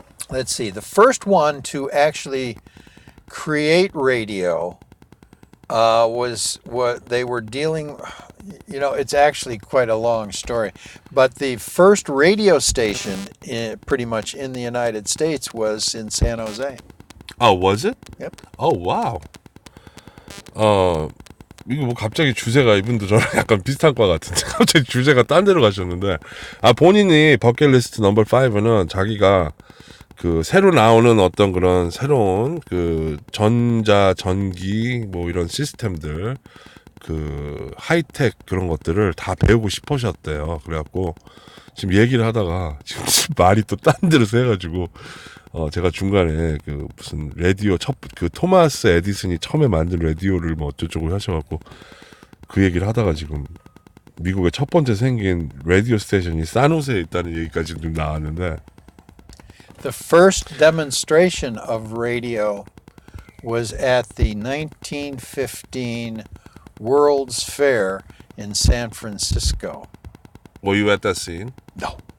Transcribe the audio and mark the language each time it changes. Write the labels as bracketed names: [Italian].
[English] Let's see. The first one to actually create radio was what they were dealing. It's actually quite a long story, but the first radio station, pretty much in the United States, was in San Jose. Oh, was it? Yep. Oh, wow. [Korean] 이거 뭐 갑자기 주제가 이분도 저랑 약간 비슷한 것 같은데 갑자기 주제가 딴 데로 가셨는데 본인이 버킷리스트 넘버 5는 자기가 그 새로 나오는 어떤 그런 새로운 그 전자 전기 뭐 이런 시스템들 그 하이텍 그런 것들을 다 배우고 싶으셨대요. 그래갖고 지금 얘기를 하다가 지금 말이 또 딴 데로 새가지고 제가 중간에 그 무슨 라디오 그 토마스 에디슨이 처음에 만든 라디오를 뭐 어쩌고저쩌고 하셔갖고 그 얘기를 하다가 지금 미국에 첫 번째 생긴 라디오 스테이션이 산호세에 있다는 얘기까지 좀 나왔는데. [English] The first demonstration of radio was at the 1915 World's Fair in San Francisco. Were you at that scene? No.